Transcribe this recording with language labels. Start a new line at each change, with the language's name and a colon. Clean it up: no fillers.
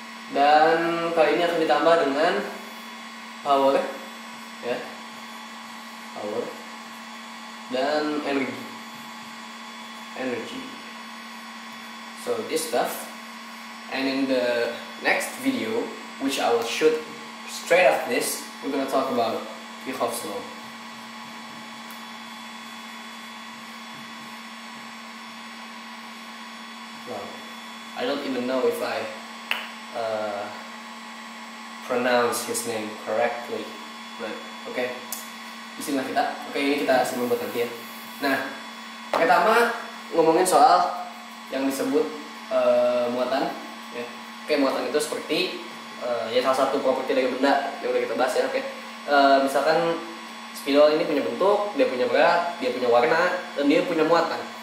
Indonesian: Dan kali ini akan ditambah dengan power ya, power dan energy.
English: So this stuff, and in the next video, which I will shoot straight after this, we're gonna talk about Kirchhoff's law. Well, I don't even know if I pronounce his name correctly, but okay,
Indonesian: bismillah kita. Oke, ini kita simpan buat nanti ya. Nah, pertama ngomongin soal yang disebut muatan ya. Oke, muatan itu seperti ya salah satu properti dari benda yang udah kita bahas ya. Oke, misalkan spidol ini punya bentuk, dia punya berat, dia punya warna, dan dia punya muatan.